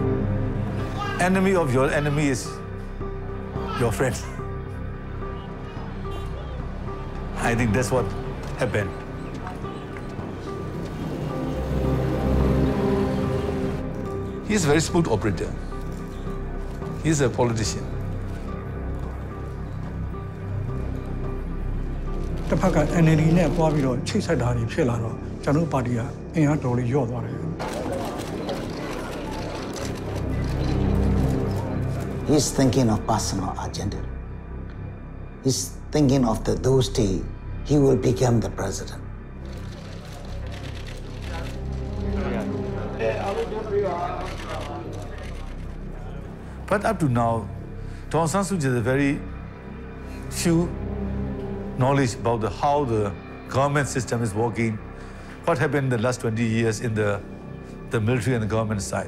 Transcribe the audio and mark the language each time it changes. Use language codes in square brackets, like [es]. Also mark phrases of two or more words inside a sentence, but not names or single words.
[en] Enemy of your enemy is your friend. I think that's what happened. He's a very smooth operator. He's a politician. [my] တစ်ဖက်က NLD နဲ့ပွားပြီးတော့ချိတ်ဆက်တာတွေဖြစ်လာတော့ကျွန်တော်ပါတီကအင်အားတော်လေးညော့သွားတယ် [en] He's thinking of personal agenda. He's thinking of those days he will become the president. But up to now, Aung San Suu Kyi has a very few knowledge about how the government system is working, what happened in the last 20 years in the military and the government side.